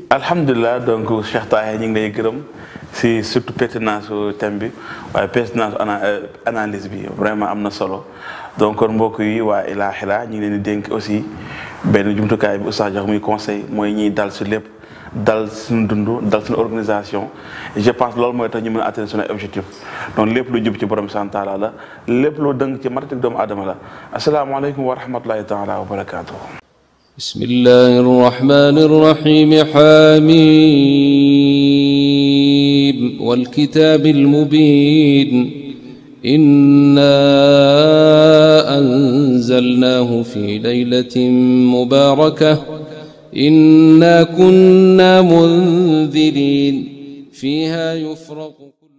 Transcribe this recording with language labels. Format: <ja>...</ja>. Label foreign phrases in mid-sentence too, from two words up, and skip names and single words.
<wo>alhamdulilah donc Cheikh Taher ñu ngi lay gërëm si</wo> <fr>surtout pertinence</fr> <wo>thème bi waaye</wo> <fr>pertinence analyse</fr> <wo>bi vraiment am na solo donc kon mbokk yi waa Ilahira ñu ngi leen di dénk aussi benn jumtukaay bi oustaz jox muy conseil mooy ñiy dal si lépp dal suñu dund dal suñu organisation</wo> <fr>je pense</fr> <wo>loolu mooy tax ñu mën a atteindre suñu objectif donc lépp lu jub ci borom sant taala la lépp lu dëng ci matatik doomu aadama la</wo> <ar>السلام عليكم ورحمة الله تعالى وبركاته. بسم الله الرحمن الرحيم حم والكتاب المبين إنا أنزلناه في ليلة مباركة إنا كنا منذرين فيها يفرق</ar>